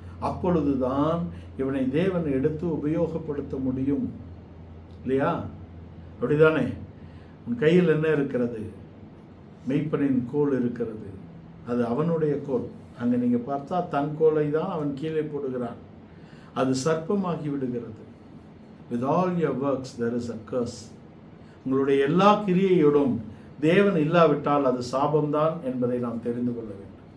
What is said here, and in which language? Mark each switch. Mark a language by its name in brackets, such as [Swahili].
[Tamil] அப்பொழுதுதான் இவனை தேவன் எடுத்து உபயோகப்படுத்த முடியும் இல்லையா? அப்படிதானே? உன் கையில் என்ன இருக்கிறது? மெய்ப்பனின் கோல் இருக்கிறது. அது அவனுடைய கோல். அங்கே நீங்கள் பார்த்தா தன் கோலை தான் அவன் கீழே போடுகிறான். அது சர்ப்பமாகி விடுகிறது. [English] With all your works there is a curse. [Tamil] உங்களுடைய எல்லா கிரியையோடும் தேவன் இல்லாவிட்டால் அது சாபம்தான் என்பதை நாம் தெரிந்து கொள்ள வேண்டும்.